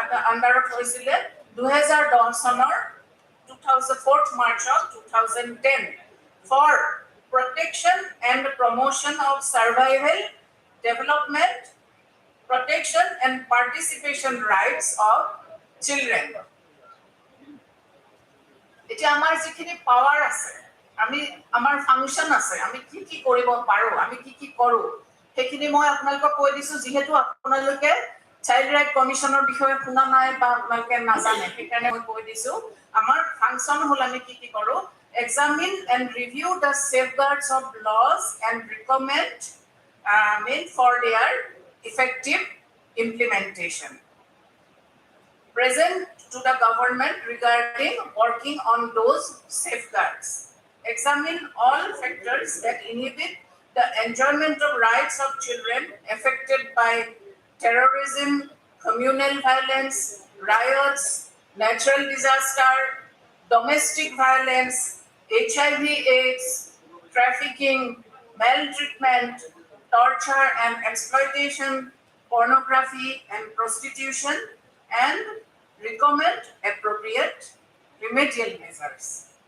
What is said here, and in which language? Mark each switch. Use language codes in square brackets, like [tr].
[as] আণ্ডাৰত হৈছিলে 2010 চনৰ [en] 4th March of 2010 for protection and promotion of survival, development, protection and participation rights of children. [as] এতিয়া আমাৰ যিখিনি পাৱাৰ আছে আমি আমাৰ ফাংচন আছে আমি কি কৰিব পাৰো আমি কি কৰো সেইখিনি মই আপোনালোকক কৈ দিছো যিহেতু আপোনালোকে চাইল্ড ৰাইট কমিশ্যনৰ বিষয়ে শুনা নাই বা আপোনালোকে নাজানে সেইকাৰণে মই কৈ দিছো আমাৰ ফাংচন হ'ল আমি কি কৰো [en] examine and review the safeguards of laws and recommend for their effective implementation. Present to the government regarding working on those safeguards. Examine all factors that inhibit the enjoyment of rights of children affected by terrorism, communal violence, riots, natural disaster, domestic violence, HIV/AIDS, trafficking, maltreatment, torture and exploitation, pornography and prostitution, and recommend appropriate remedial measures.